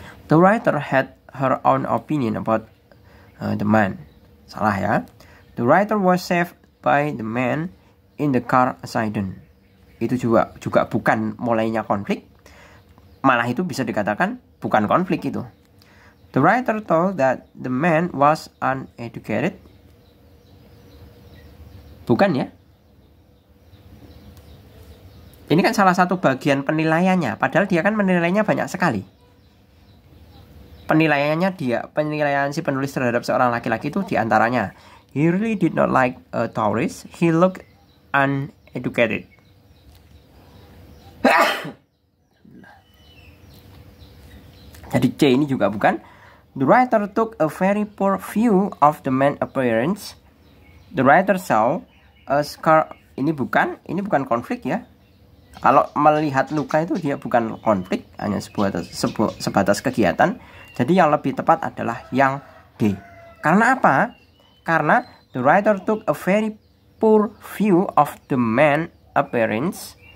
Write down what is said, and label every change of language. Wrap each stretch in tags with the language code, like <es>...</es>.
<en>The writer had her own opinion about the man.</en> <id>Salah ya.</id> <en>The writer was saved by the man in the car accident.</en> <id>Itu juga bukan mulainya konflik. Malah itu bisa dikatakan bukan konflik itu.</id> <en>The writer told that the man was uneducated.</en> <id>Bukan ya? Ini kan salah satu bagian penilaiannya. Padahal dia kan menilainya banyak sekali. Penilaian si penulis terhadap seorang laki-laki itu diantaranya,</id> <en>he really did not like a tourist. He looked uneducated.</en> <id>Jadi C ini juga bukan.</id> <en>The writer took a very poor view of the man's appearance. The writer saw a scar.</en> <id>Ini bukan konflik ya. Kalau melihat luka itu dia bukan konflik, hanya sebatas kegiatan. Jadi yang lebih tepat adalah yang D. Karena apa? Karena</id> <en>the writer took a very poor view of the man's appearance.</en>